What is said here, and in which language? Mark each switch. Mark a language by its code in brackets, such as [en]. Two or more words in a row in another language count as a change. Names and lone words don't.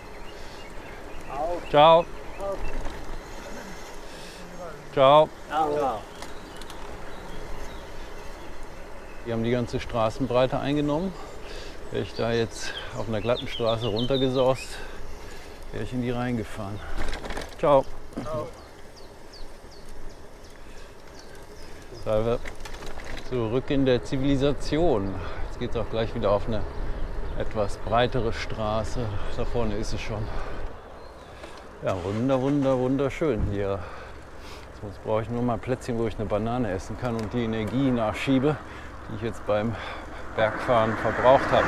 [it] Ciao. Ciao. Ciao. [de] Die haben die ganze Straßenbreite eingenommen. Wäre ich da jetzt auf einer glatten Straße runtergesaust, wäre ich in die reingefahren. [it] Ciao. Ciao. Salve. [de] Zurück in der Zivilisation. Jetzt geht es auch gleich wieder auf eine etwas breitere Straße. Da vorne ist es schon. Ja, wunderschön hier. Jetzt brauche ich nur mal ein Plätzchen, wo ich eine Banane essen kann und die Energie nachschiebe, die ich jetzt beim Bergfahren verbraucht habe.